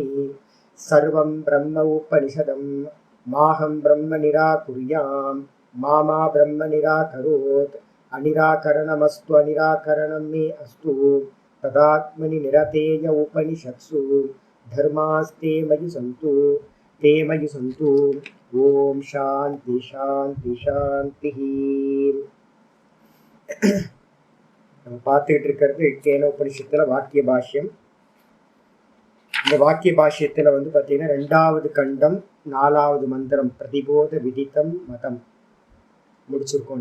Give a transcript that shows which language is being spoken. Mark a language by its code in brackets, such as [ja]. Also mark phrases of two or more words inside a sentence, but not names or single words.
[sa] सर्वं ब्रह्म उपनिषदं माहं ब्रह्म निराकुर्यां मा ब्रह्म निराकरोत्। अनिराकरणमस्तु अनिराकरणं मे अस्तु तदात्मनि निरतेय उपनिषत्सु धर्मास्ते मयि सन्तु ते मयि सन्तु। ॐ शान्ति शान्ति शान्तिः। [ta] நம்ம பார்த்துக்கிட்டு இருக்கிறது கேன உபனிஷத்தில் வாக்கிய பாஷ்யம். இந்த வாக்கிய பாஷ்யத்தில் பார்த்தீங்கன்னா 2வது கண்டம் 4வது மந்திரம் [sa] प्रतिबोध विदितम् मतम् [ta] முடிச்சிருக்கோம்.